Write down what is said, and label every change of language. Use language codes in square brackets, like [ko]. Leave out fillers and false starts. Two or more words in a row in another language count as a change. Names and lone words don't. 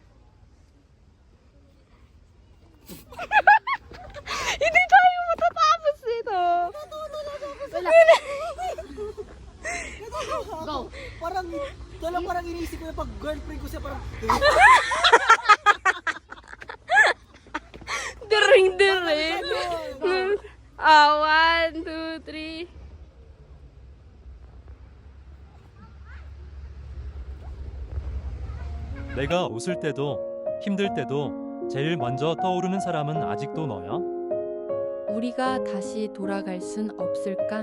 [tl] Hindi tayo matatapos dito. Go. Parang iniisip ko na pag girlfriend ko siya parang Diring. Ah, 1, 2, 3. [ko] 내가 웃을 때도 힘들 때도 제일 먼저 떠오르는 사람은 아직도 너야? 우리가 다시 돌아갈 순 없을까?